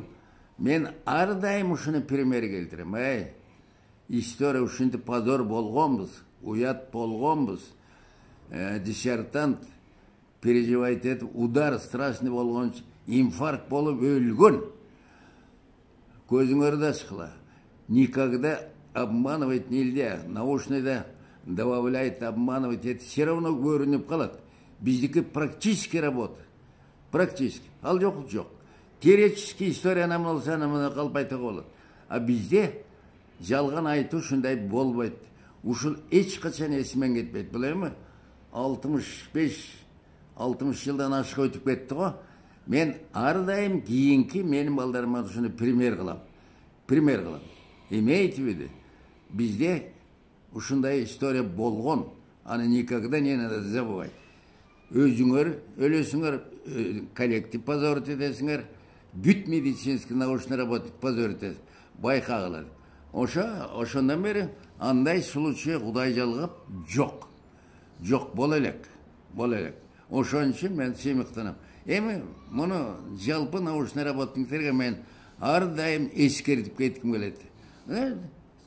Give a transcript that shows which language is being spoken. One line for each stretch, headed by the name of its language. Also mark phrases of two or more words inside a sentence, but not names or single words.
Kyrgyz: Мен ар дайым ушуну пример келтирем. История ушинтип позор болгонбуз, уят болгонбуз. Диссертант переживать этип,
Russian: удар страшный
Kyrgyz: болгон, инфаркт болуп өлгөн. Көзүңөрдү ачкыла.
Russian: Никогда обманывать нельзя. Научныйда добавляет, обманывать, это все равно
Kyrgyz: көрүнүп калат.
Russian: Биздики практически работа. Практически.
Kyrgyz: Ал жоқ. Теоретический историяны болса, мына калп айтууга болот. А бизде жалган айтуу ушундай болбойт. Ушул эч качан эсимен кетпейт. Бул эми 65-60 жылдан ашык өтүп кетти го. Мен ар дайым кийинки менин балдарыма ушуну пример кылам.
Russian: Имейте в виду,
Kyrgyz: bizde ушундай история болгон, аны
Russian: никогда не надо забывать.
Kyrgyz: Өзүңөр өлөсүңөр, коллектив позорить этесиңер, бүт
Russian: медицинский научный работник
Kyrgyz: позорить этесиңер, байкагылар. Ошондан бери андай случай Кудай жалгап жок боло элек. Ошон үчүн мен сыймыктанам. Эми муну жалпы научный работниктерге мен ар дайым эскертип кетким келет.